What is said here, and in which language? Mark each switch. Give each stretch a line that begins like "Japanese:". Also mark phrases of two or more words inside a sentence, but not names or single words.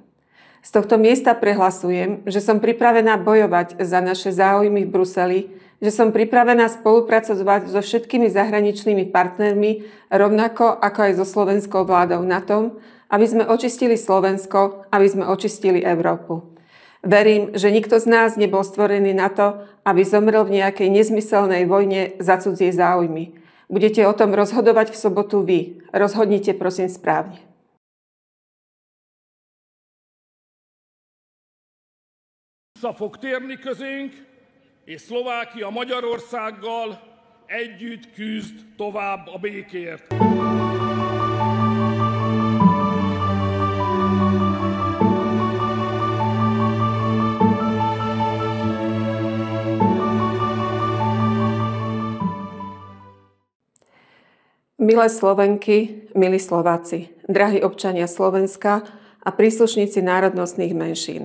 Slovak: Z tohto miesta prehlasujem, že som pripravená bojovať za naše záujmy v Bruseli, že som pripravená spolupracovať so všetkými zahraničnými partnermi, rovnako ako aj so slovenskou vládou na tom, aby sme očistili Slovensko, aby sme očistili Európu. Verím, že nikto z nás nebol stvorený na to, aby zomrel v nejakej nezmyselnej vojne za cudzie záujmy. Budete o tom rozhodovať v sobotu vy. Rozhodnite prosím správne.
Hungarian: Vissza fog térni közénk, és Szlovákia Magyarországgal együtt küzd tovább a békért.
Slovak: Milé Slovenky, milí Slováci, drahí občania Slovenska a príslušníci národnostných menšín.